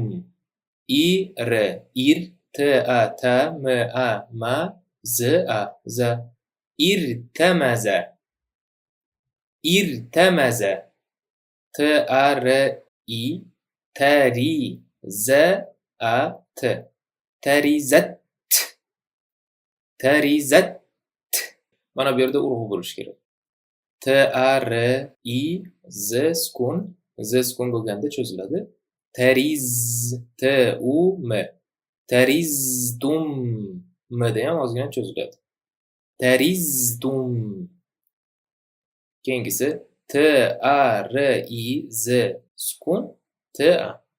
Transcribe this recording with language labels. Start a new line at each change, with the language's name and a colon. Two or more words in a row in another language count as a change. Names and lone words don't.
Uzbek: Ir T-a-ta-m-a-ma z-a za. Irtamaza. T-a-r-i tari-za-a-t. Tarizat. Mana bu yerda urg'u bo'lish kerak. T-a-r-i z sukun. Z sukun bo'lganda cho'ziladi. Tariz. T-u-m. Tariztum. M da ham ozgina cho'ziladi. Tariztum. Keyingisi T-a-r-i-z sukun. T-a.